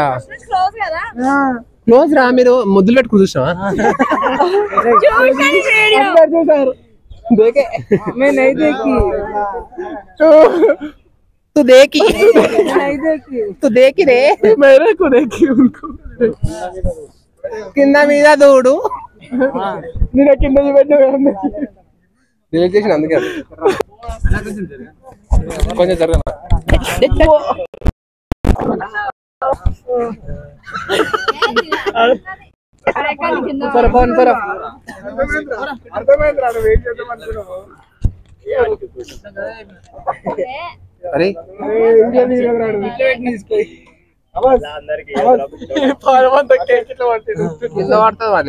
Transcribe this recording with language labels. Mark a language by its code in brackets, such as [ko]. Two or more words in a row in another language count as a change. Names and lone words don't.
[te] క్లోజ్ కదా క్లోజ్ రా, మీరు ముద్దులు పెట్టుకుని చూసినావా? [hi] చూసారు मैं नहीं देखी तू देखी नहीं देखी तू देखी रे मेरे को देखी उनको [te] కింద మీద దూడు. నేను కింద పెట్టిన డిలీట్ చేసిన అందుకే కొంచెం జరగ. అరే కింద పడుతుంది వాళ్ళు.